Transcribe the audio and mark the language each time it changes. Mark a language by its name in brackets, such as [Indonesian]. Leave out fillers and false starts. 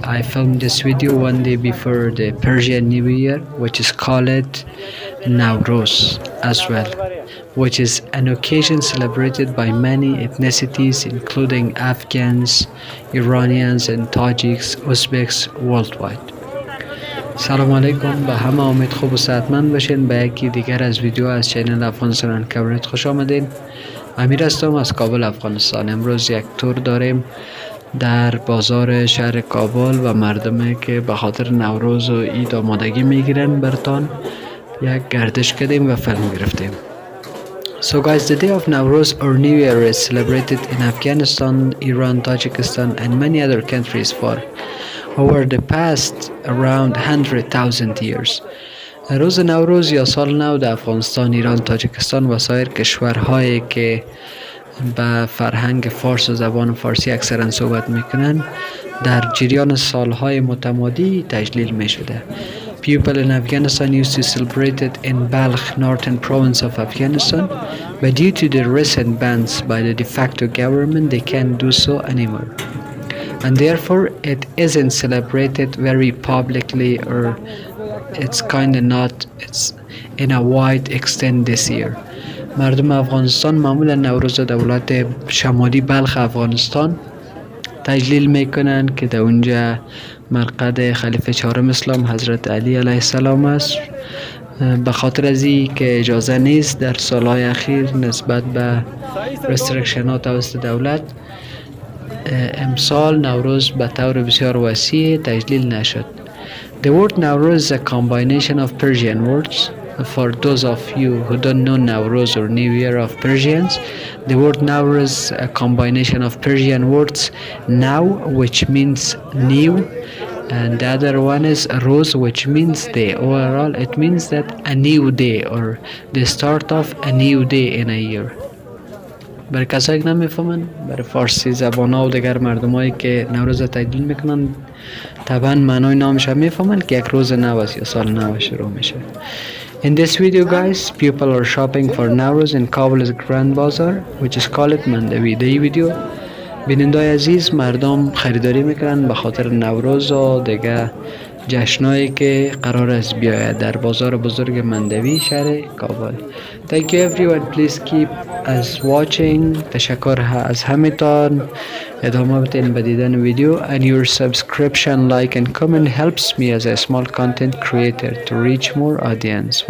[English] I filmed this video one day before the Persian New Year, which is called Nowruz as well, which is an occasion celebrated by many ethnicities including Afghans, Iranians and Tajiks, Uzbeks worldwide. [Persian] سلام علیکم به همه، امید خوب و صحتمند باشین. به یکی دیگر از ویدیو از چینل افغانستان اند کاورت خوش آمدین. امیر هستم از کابل، افغانستان. امروز یک تور داریم در بازار شهر کابل و مردمی که به خاطر نوروز و عید آمادگی میگیرن برتان یک گردش کردیم و فیلم گرفتیم. [English] So guys, the day of Nowruz or New Year is celebrated in Afghanistan, Iran, Tajikistan and many other countries for over the past around 100,000 years. [Persian] روز نوروز یا سال نو در افغانستان، ایران، تاجیکستان و سایر کشورهایی که به فرهنگ فارس و زبان فارسی اکثرا صحبت میکنن در جریان سالهای متمادی تجلیل می شده. [English] People in Afghanistan used to celebrate it in Balkh, northern province of Afghanistan, but due to the recent bans by the de facto government, they can't do so anymore. And therefore, it isn't celebrated very publicly, or it's kind of not, it's in a wide extent this year. [Persian] مردم افغانستان معمولا نوروز دولت شمالی بلخ افغانستان تجلیل میکنن که در اونجا مرقد خلیفه چهارم اسلام حضرت علی علیه السلام است. به خاطر از این که اجازه نیست در سالهای اخیر نسبت به رسترکشن ها توسط دولت، امسال نوروز به طور بسیار وسیع تجلیل نشد. [English] The word Nowruz is a combination of Persian words. For those of you who don't know Nowruz or New Year of Persians, the word Nowruz is a combination of Persian words now, which means new, and the other one is Roz, which means day. Overall, it means that a new day or the start of a new day in a year. [Persian] برای کسایی که نمیفهمن، برای فارسی زبان ها و دیگر مردمایی که نوروز تجلیل میکنن طبعا معنای نامش هم میفهمن که یک روز نو است یا سال نو شروع میشه. [English] In this video guys, people are shopping for Nowruz in Kabul Grand Bazaar, which is called Mandavi. [Persian] در این ویدیو بینندای عزیز مردم خریداری میکنن به خاطر نوروز و دیگه جشنایی که قرار است بیاید در بازار بزرگ مندوی شهر کابل. [English] Thank you everyone, please keep us watching. [Persian] تشکر از همتان، ادامه بدین به دیدن ویدیو [English] and your subscription, like and comment helps me as a small content creator to reach more audience.